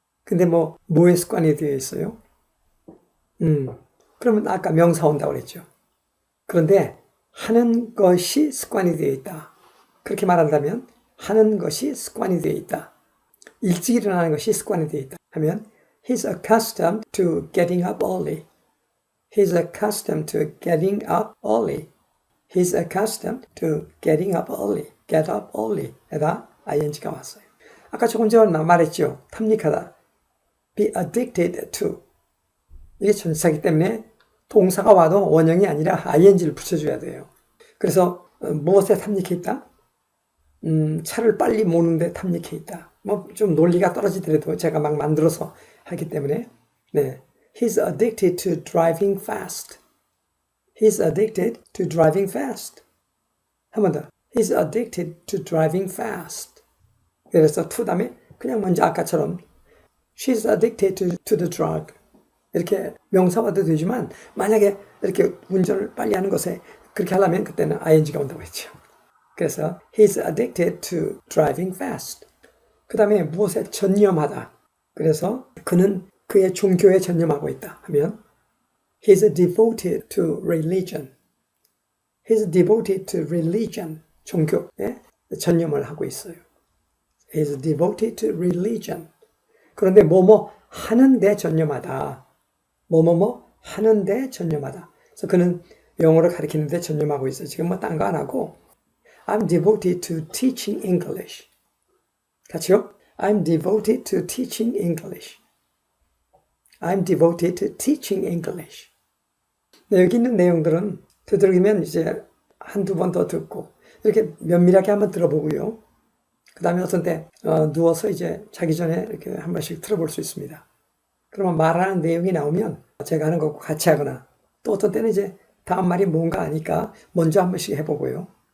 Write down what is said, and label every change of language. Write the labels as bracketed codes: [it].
[ko] 근데 뭐에 습관이 되어 있어요? 그러면 아까 명사 온다고 그랬죠. 그런데 하는 것이 습관이 되어 있다. 그렇게 말한다면 하는 것이 습관이 되어 있다. 일찍 일어나는 것이 습관이 되어 있다. 하면 [en] He's accustomed to getting up early. He's accustomed to getting up early. He's accustomed to getting up early. Get up early. [ko] 에다 ing가 왔어요. 아까 조금 전에 말했죠. 탐닉하다. [en] Be addicted to. [ko] 이게 전치사이기 때문에 동사가 와도 원형이 아니라 ing를 붙여줘야 돼요. 그래서 무엇에 탐닉해 있다? 차를 빨리 모는데 탐닉해 있다. 좀 논리가 떨어지더라도 제가 막 만들어서 하기 때문에 네, [en] He's addicted to driving fast. He's addicted to driving fast. [ko] 한 번 더. [en] He's addicted to driving fast. [ko] 그래서 to 다음에 그냥 먼저 아까처럼 [en] She's addicted to the drug. [ko] 이렇게 명사와도 되지만 만약에 이렇게 운전을 빨리 하는 것에 그렇게 하려면 그때는 ing가 온다고 했죠. [en] 그래서 He's addicted to driving fast. [ko] 그 다음에 무엇에 전념하다. 그래서 그는 그의 종교에 전념하고 있다 하면 [en] He's devoted to religion. He's devoted to religion. [ko] 종교에 전념을 하고 있어요. [en] He's devoted to religion. [ko] 그런데 뭐뭐 하는데 전념하다. 뭐뭐뭐 하는데 전념하다. 그래서 그는 영어를 가르치는데 전념하고 있어요. 지금 딴 거 안 하고 [en] I'm devoted to teaching English. [ko] 같이요? [en] I'm devoted to teaching English. I'm devoted to teaching English. [ko] 네, 여기 있는 내용들은 되도록이면 이제 한두 번 더 듣고 이렇게 면밀하게 한번 들어보고요. 그 다음에 어떤 때 누워서 이제 자기 전에 이렇게 한 번씩 들어볼 수 있습니다. 그러면 말하는 내용이 나오면 제가 하는 것과 같이 하거나 또 어떤 때는 이제 다음 말이 뭔가 아니까 먼저 한 번씩 해보고요.